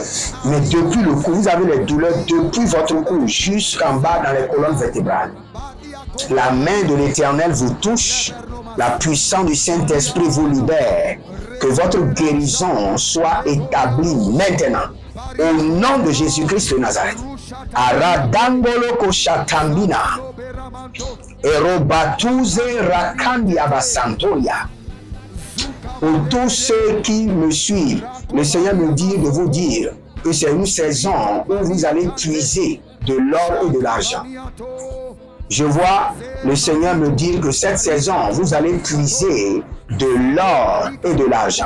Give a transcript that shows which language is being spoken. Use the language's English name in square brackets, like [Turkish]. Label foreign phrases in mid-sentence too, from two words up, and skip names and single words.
[French] Mais depuis le cou, vous avez les douleurs depuis votre cou jusqu'en bas dans les colonnes vertébrales. La main de l'Éternel vous touche. La puissance du Saint-Esprit vous libère. Que votre guérison soit établie maintenant. Au nom de Jésus-Christ de Nazareth. Aradangolo koshatambina. Erobatuze rakandi abasantoria. Pour tous ceux qui me suivent, le Seigneur me dit de vous dire que c'est une saison où vous allez puiser de l'or et de l'argent. Je vois le Seigneur me dire que cette saison, vous allez puiser de l'or et de l'argent.